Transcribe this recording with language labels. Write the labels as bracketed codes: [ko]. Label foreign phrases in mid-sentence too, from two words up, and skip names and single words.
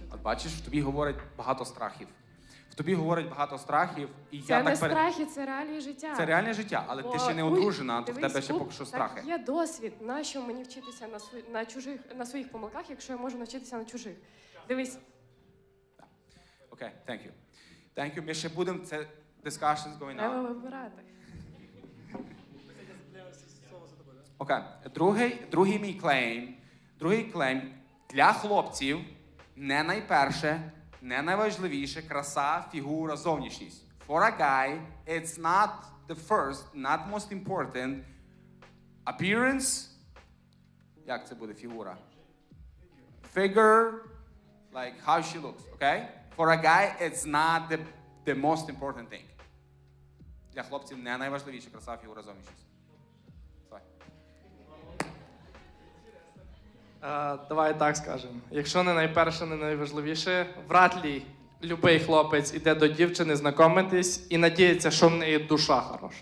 [uk] От бачиш, в тобі говорить багато страхів. В тобі говорить багато страхів, і Це я не так страхи, це реалії життя. Це реальне життя, але ти ще не одружена, то в тебе ще поки що страхи. Так, є досвід. Нащо мені вчитися на своїх помилках, якщо я можу навчитися на чужих? Дивись. Окей, [en] thank you. Thank you. [uk] Ми ще будемо, це [en] discussions going [uk] Треба [en] on. [uk] вибирати. Окей. Другий мій клейм. Другий клейм для хлопців не найперше, не найважливіше краса, фігура, зовнішність. [en] For a guy, it's not the first, not most important. Appearance, [uk] як це буде фігура? [en] Figure, like how she looks, okay? For a guy, it's not the most important thing. [uk] Для хлопців не найважливіше краса, фігура, зовнішність. Давай так скажемо. Якщо не найперше, не найважливіше, вряд ли любий хлопець іде до дівчини знайомитись і надіється, що в неї душа хороша.